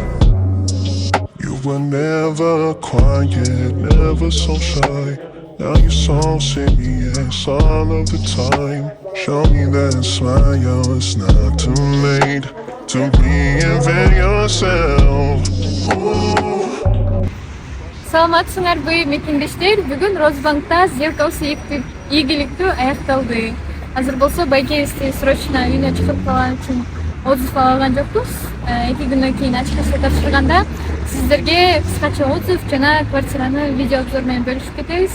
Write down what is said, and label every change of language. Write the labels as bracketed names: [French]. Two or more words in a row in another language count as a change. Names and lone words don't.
[English] You were never quiet, never so shy. Now you're so serious all of the time. Show me that smile, it's not too late to reinvent yourself. [Kyrgyz] Саламатсыңарбы мекендештер, бүгүн Росбанкта сделкабыз ийгиликтүү аякталды. Азыр болсо байкенибизди срочно үйүнө чыгып калган үчүн отзыв ала алган жокпуз. 2 күндөн кийин ачкычты тапшырганда сиздерге кыскача отзыв жана квартираны [Russian] видео обзор [Kyrgyz] менен бөлүшүп кетебиз.